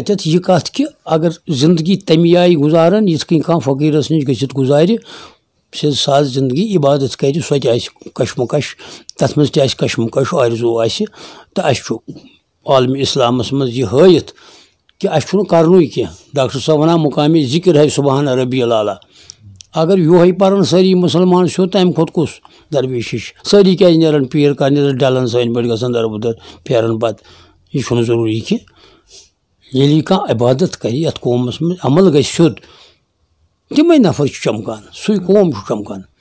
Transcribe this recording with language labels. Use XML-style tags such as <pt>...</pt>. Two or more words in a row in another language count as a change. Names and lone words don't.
<ks>اَتٮ۪تھ یہِ کَتھ کہِ اگر زندگی تَمہِ آیہِ گُزاران یِتھ کٔنۍ کانٛہہ فقیٖرَس نِش گٔژھِتھ گُزارِ سیٚد ساز زندگی عبادت کَرِ سۄ تہِ آسہِ کشمکش تَتھ منٛز تہِ آسہِ کشمکش آرزوٗ آسہِ تہٕ اَسہِ چھُ عالمہِ اِسلامَس منٛز یہِ ہٲیِتھ کہِ اَسہِ چھُنہٕ کَرنُے کینٛہہ ڈاکٹر صٲب وَنان مُقامِ ذِکِر ہے</ks> <ar>سُبحان ربی العلیٰ</ar> <ks>اگر یِہوے پَران سٲری مُسلمان سیوٚد تَمہِ کھۄتہٕ کُس درویش چھِ سٲری کیازِ نیران پیٖر کَرنہِ ڈَلَن سٲنۍ پٲٹھۍ گژھان دَربٕدَر پھیران پَتہٕ یہِ چھُنہٕ ضروٗری کینٛہہ ییٚلہِ کانٛہہ عبادت کَرِ یَتھ قومَس منٛز عمل گژھِ سیوٚد تِمے نفر چھِ چمکان سُے قوم چھُ چمکان</ks>